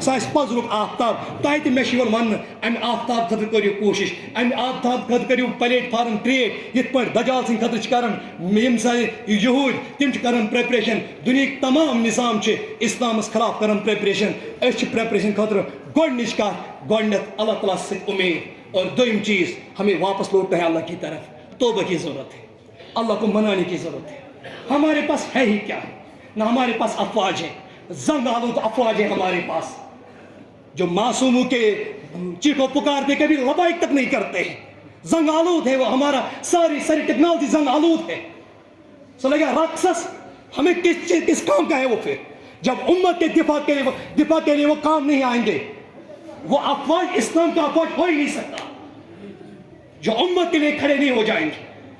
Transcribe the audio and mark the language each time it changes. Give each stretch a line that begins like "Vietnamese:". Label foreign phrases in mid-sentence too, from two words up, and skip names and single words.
Kashmiri: سُہ آسہِ پزرُک آفتاب تۄہہِ تہِ مےٚ چھُ یِوان وننہٕ امہِ آفتاب خٲطرٕ کٔرِو کوٗشش امہِ آفتاب خٲطرٕ کٔرِو
English: platform create
Kashmiri: یِتھ پٲٹھۍ دجال سٕنٛدِ خٲطرٕ چھِ کران یِم سٲنۍ یہوٗدۍ تِم چھِ کران پریپریشن دُنہٕکۍ تمام نظام چھِ اسلامس خلاف کران پریپریشن أسۍ چھِ پریپریشن خٲطرٕ گۄڈنِچ کتھ گۄڈنیٚتھ اللہ تعالیٰ سۭتۍ امید اور دوٚیِم چیز
Urdu: ہمیں واپس لوٹنا ہے اللہ کی طرف توبہ کی ضرورت ہے اللہ کو منانے کی ضرورت ہے ہمارے پاس ہے ہی کیا نہ ہمارے پاس افواج ہے زنگ آلود افواج ہے ہمارے پاس جو معصوموں کے چیخو پکارتے کبھی لبائک تک نہیں کرتے ہیں زنگ آلود ہے وہ ہمارا ساری ٹیکنالوجی زنگ آلود ہے سو لگا رقص ہمیں کس کام کا ہے وہ پھر جب امت کے دفاع کے لیے وہ کام نہیں آئیں گے وہ افواج اسلام کا افواج ہو ہی نہیں سکتا جو امت کے لیے کھڑے نہیں ہو جائیں گے